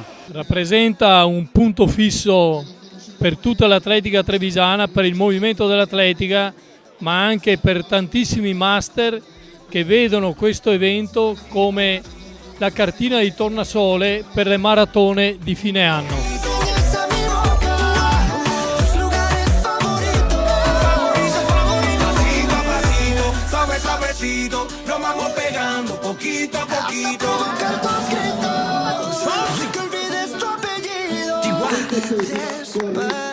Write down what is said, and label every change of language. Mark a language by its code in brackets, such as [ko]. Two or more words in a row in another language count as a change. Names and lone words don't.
[it] Rappresenta un punto fisso per tutta l'atletica trevisana, per il movimento dell'atletica, ma anche per tantissimi master che vedono questo evento come la cartina di tornasole per le maratone di fine anno. [es] Nos vamos pegando poquito a poquito. Sin que olvides tu apellido.